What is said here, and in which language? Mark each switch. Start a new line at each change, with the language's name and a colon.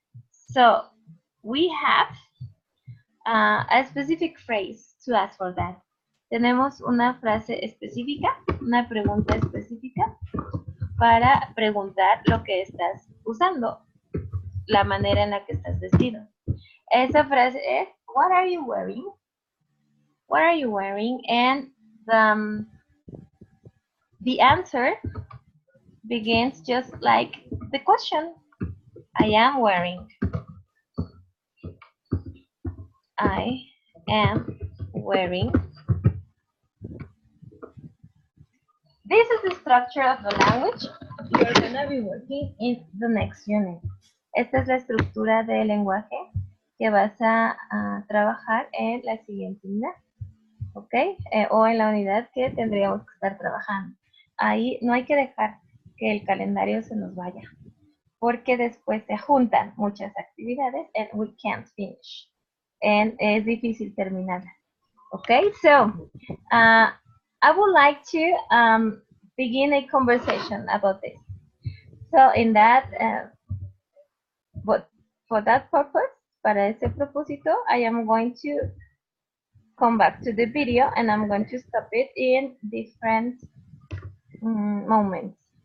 English: So, we have a specific phrase to ask for that.
Spanish: Tenemos una frase específica, una pregunta específica para preguntar lo que estás usando, la manera en la que estás vestido. Esa frase es,
English: what are you wearing?
Spanish: What are you wearing?
English: And the answer begins just like the question. I am wearing. I am wearing. This is the structure of the language you're going to be working in the next unit.
Spanish: Esta es la estructura del lenguaje que vas a trabajar en la siguiente unidad. ¿Ok? O en la unidad que tendríamos que estar trabajando. Ahí no hay que dejar que el calendario se nos vaya, porque después se juntan muchas actividades
English: and we can't finish.
Spanish: And es difícil terminar.
English: Okay, so I would like to begin a conversation about this. So in that, but for that purpose,
Spanish: para ese propósito,
English: I am going to come back to the video and I'm going to stop it in different moments.